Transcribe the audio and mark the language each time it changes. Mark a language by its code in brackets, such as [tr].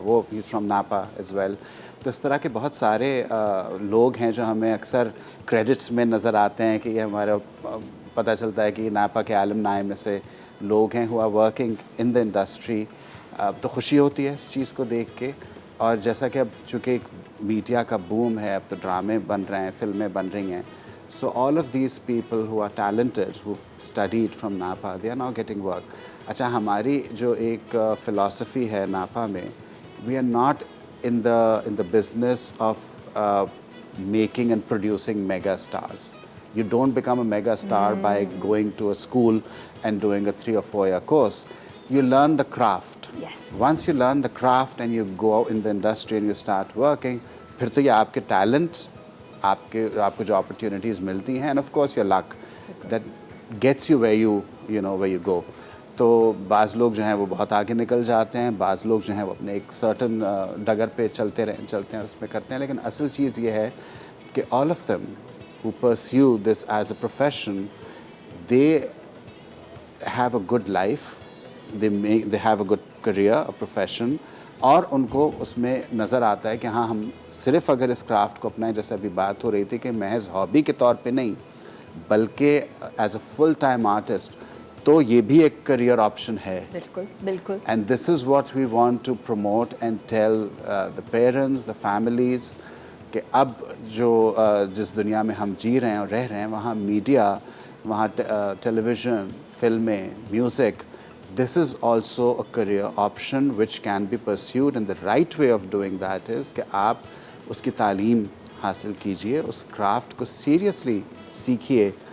[ur] وہ [en] ہی is from NAPA as well. [ur] تو اس طرح کے بہت سارے لوگ ہیں جو ہمیں اکثر کریڈٹس میں نظر آتے ہیں کہ یہ ہمارا پتہ چلتا ہے کہ یہ ناپا کے عالم نائے میں سے لوگ ہیں [en] ہوا working in the industry. [ur] تو خوشی ہوتی ہے اس چیز کو دیکھ کے. اور جیسا کہ اب چونکہ ایک میڈیا کا بوم ہے, اب تو ڈرامے بن رہے ہیں, فلمیں بن رہی ہیں. [en] So all of these people who are talented, who've studied from Napa, they are now getting work. [ur] اچھا, ہماری جو ایک philosophy ہے ناپا میں, [en] we are not in the business of making and producing mega stars. You don't become a mega star by going to a school and doing a 3 or 4 year course. You learn the craft. Yes. Once you learn the craft and you go out in the industry and you start working, [ur] پھر تو یہ آپ کے talent, آپ کو جو opportunities ملتی ہیں, [en] And of course your luck that gets you where you go. [ur] تو بعض لوگ جو ہیں وہ بہت آگے نکل جاتے ہیں, بعض لوگ جو ہیں وہ اپنے ایک سرٹن ڈگر پہ چلتے ہیں اور اس میں کرتے ہیں. لیکن اصل چیز یہ ہے کہ [en] All of them who perceive this as a profession, they have a good life, they have a good career, a profession. [ur] اور ان کو اس میں نظر آتا ہے کہ ہاں, ہم صرف اگر اس کرافٹ کو اپنائیں, جیسے ابھی بات ہو رہی تھی کہ محض ہابی کے طور پہ نہیں بلکہ [en] as a full time artist, [ur] تو یہ بھی ایک کریئر آپشن ہے. بالکل بالکل. [en] and this is what we want to promote and tell the parents, the families, [ur] کہ اب جو جس دنیا میں ہم جی رہے ہیں اور رہ رہے ہیں, وہاں میڈیا, وہاں ٹیلی ویژن, فلمیں, music, [en] this is also a career option which can be pursued, and the right way of doing that is [ur] کہ آپ اس کی تعلیم حاصل کیجئے, اس کرافٹ کو سیریسلی سیکھیے,